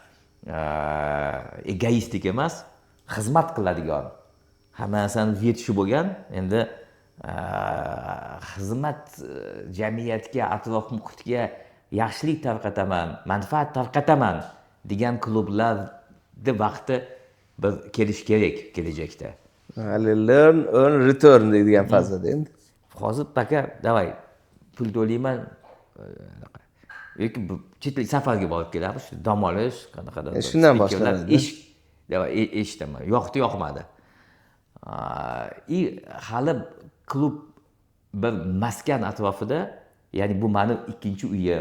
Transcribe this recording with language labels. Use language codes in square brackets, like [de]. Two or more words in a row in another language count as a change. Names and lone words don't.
[uz] egoistik emas, xizmat qiladigan, hamma narsani yetishi bo'lgan, endi xizmat jamiyatga, atrof muhitga yaxshilik tarqataman, manfaat tarqataman degan klublarning vaqti bir kelish kerak kelajakda. Hali [en] learn, earn, return [uz] deydigan fazada endi. Hozir [ru] paka, davay, [uz] pul to'layman. Yoki chet el safarga borib kelamiz, dam olish, qanaqadir. Shundan boshlanadi. Eshitaman, yoqmadi. Hali klub bir maskan atrofida, ya'ni bu meni ikkinchi uyim.